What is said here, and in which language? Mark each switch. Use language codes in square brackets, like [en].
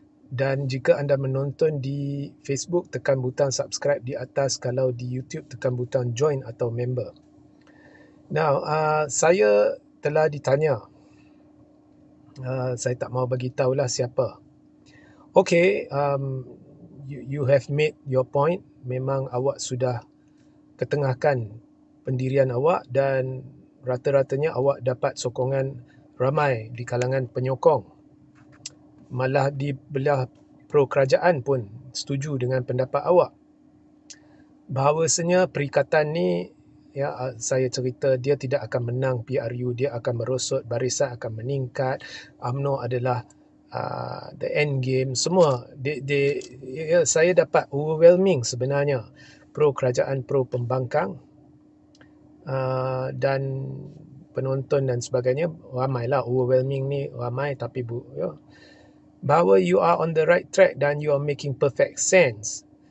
[ms] Dan jika anda menonton di Facebook, tekan butang subscribe di atas. Kalau di YouTube, tekan butang join atau member. Now, saya telah ditanya. Saya tak mahu bagi tahulah siapa. [en] Okay, you have made your point. [ms] Memang awak sudah ketengahkan pendirian awak dan rata-ratanya awak dapat sokongan ramai di kalangan penyokong. Malah di belah pro kerajaan pun setuju dengan pendapat awak. Bahawasanya perikatan ni, saya cerita dia tidak akan menang PRU, dia akan merosot, barisan akan meningkat, UMNO adalah the end game, semua. Saya dapat overwhelming sebenarnya pro kerajaan, pro pembangkang, dan penonton dan sebagainya ramailah. Overwhelming ni ramai, tapi bahawa [en] you are on the right track dan you are making perfect sense.